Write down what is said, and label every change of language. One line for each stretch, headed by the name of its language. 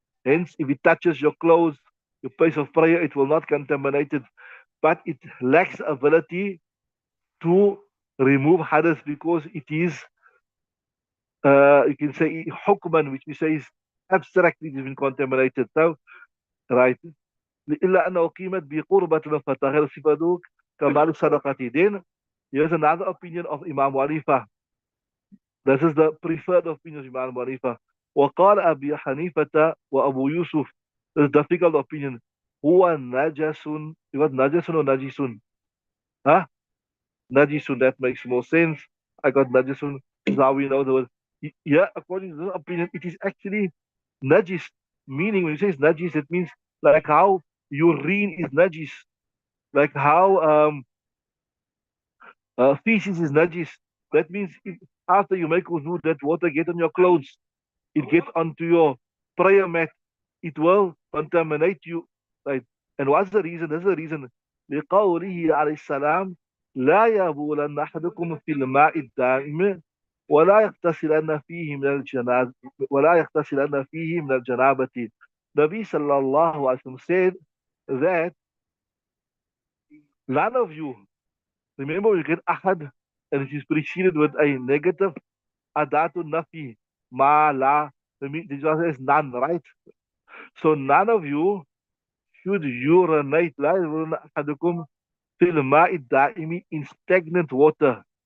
English: Hence, if it touches your clothes, your place of prayer, it will not contaminate it. But it lacks ability to remove hadath because it is, you can say, hukman, which we say is abstractly been contaminated. So, right.
Arabic: إلا أنه قيمت بقربة فتغير صفته كمال الصدقة.
English: Then here's another opinion of Imam Hanifa. This is the preferred opinion of Imam Hanifa.
Arabic: وقال أبي حنيفة وأبو يوسف.
English: This is a difficult opinion.
Arabic: هو نجس.
English: You got نجس or najisun? Huh? Najisun, that makes more sense. I got najisun. This is how we know the word. Yeah, according to this opinion, it is actually najis. Meaning, when you say it's najis, it means like how urine is najis, like how feces is najis. That means after you make wudu, that water get on your clothes, it gets onto your prayer mat, it will contaminate you. Right? And what's the reason? There's a reason.
Arabic: لقوله عليه السلام لا يبولن أحدكم في الماء الدائم ولا يغتسلن فيه من الجنابة ولا يغتسلن فيه من الجنابة.
English: Nabi sallallahu alaihi wasallam said that none of you, remember we get ahad and it is preceded with a negative adatu nafi, ma la. The Jawab says none, right? So none of you should urinate,
Arabic: لا يبولن أحدكم في الماء الدائم,
English: in stagnant water.